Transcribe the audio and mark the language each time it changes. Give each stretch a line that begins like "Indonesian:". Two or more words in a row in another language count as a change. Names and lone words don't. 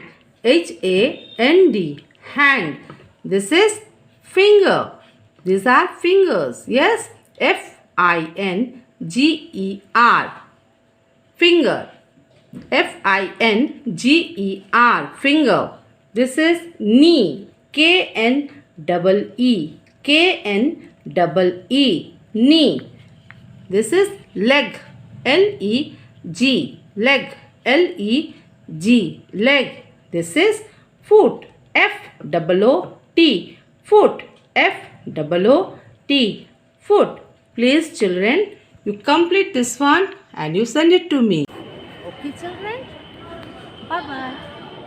English: H-A-N-D. Hand. This is finger. These are fingers. Yes. F-I-N-G-E-R. Finger. F-I-N-G-E-R. Finger. This is knee. K-N-E-E. K-N-E-E. Knee. This is leg. L-E-G. Leg. L-E-G. G. Leg. This is foot. F-O-O-T. Foot. F-O-O-T. Foot. Please children, you complete this one and you send it to me. Okay children? Bye-bye.